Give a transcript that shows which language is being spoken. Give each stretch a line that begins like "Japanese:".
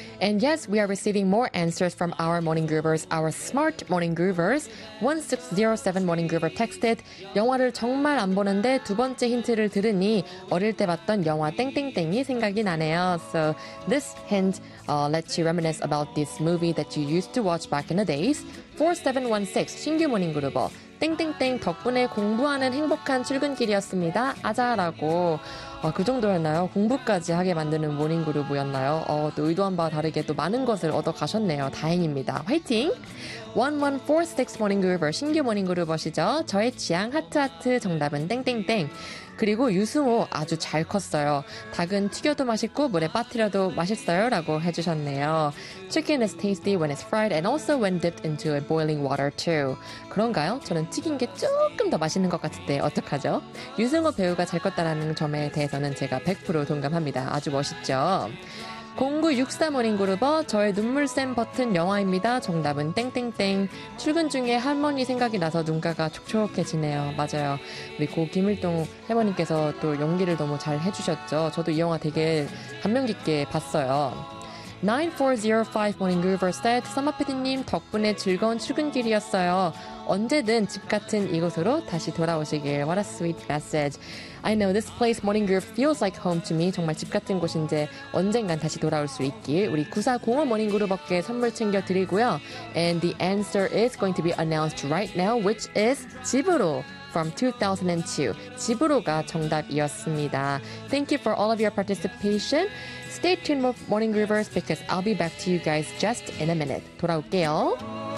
English: And yes, we are receiving more answers from our Morning Groovers, our smart Morning Groovers.
Korean: 1607 Morning Groover texted, 영화를 정말 안 보는데 두 번째 힌트를 들으니 어릴 때 봤던 영화 땡땡땡이 생각이 나네요.
English: So this hint lets you reminisce about this movie that you used to watch back in the days.
Korean: 4716, 신규 Morning Groover. 땡땡땡 덕분에 공부하는 행복한 출근길이었습니다. 아자라고. 그 정도였나요? 공부까지 하게 만드는 모닝그루브였나요? 또 의도한 바와 다르게 또 많은 것을 얻어가셨네요. 다행입니다. 화이팅! 1146 모닝그루버, 신규 모닝그루버시죠? 저의 취향 하트하트 정답은 땡땡땡. 그리고 유승호 아주 잘 컸어요. 닭은 튀겨도 맛있고 물에 빠뜨려도 맛있어요 라고 해주셨네요.
English: Chicken is tasty when it's fried and also when dipped into a boiling water too.
Korean: 그런가요? 저는 튀긴 게 조금 더 맛있는 것 같은데 어떡하죠? 유승호 배우가 잘 컸다라는 점에 대해서는 제가 100% 동감합니다. 아주 멋있죠? 0964 모닝그루버, 저의 눈물샘 버튼 영화입니다. 정답은 땡땡땡. 출근 중에 할머니 생각이 나서 눈가가 촉촉해지네요. 맞아요. 우리 고 김일동 할머니께서 또 연기를 너무 잘 해주셨죠. 저도 이 영화 되게 감명 깊게 봤어요. 9405 모닝그루버 said, 서마피디님 덕분에 즐거운 출근길이었어요. 언제든 집 같은 이곳으로 다시 돌아오시길.
English: What a sweet message. I know this place, Morning Groove, feels like home to me.
Korean: 정말 집 같은 곳인데 언젠간 다시 돌아올 수 있길. 우리 9405 Morning Groove께 선물 챙겨드리고요.
English: And the answer is going to be announced right now, which is 집으로 from 2002.
Korean: 집으로가 정답이었습니다.
English: Thank you for all of your participation. Stay tuned, Morning Groovers, because I'll be back to you guys just in a minute.
Korean: 돌아올게요.